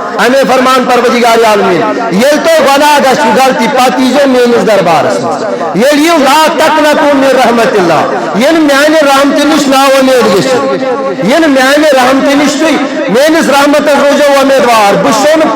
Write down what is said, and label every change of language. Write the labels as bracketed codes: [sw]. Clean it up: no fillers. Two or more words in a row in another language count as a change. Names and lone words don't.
[ks] ہمیں فرمان پروردگار عالمین یہ تو گناہ گژھِ غلطی پتہٕ ییٖزیو میٲنِس دربارس منٛز ییٚلہِ یِیِو [ar] لا تقنطوا من رحمت اللہ [ks] ییٚلہِ میانہِ رحمتہِ نِش نا اُمید گٔژھِو ییٚلہِ میانہِ رحمتہِ نِش تُہۍ میٲنِس رحمتس روزو امیدوار بہٕ چھُسو نہٕ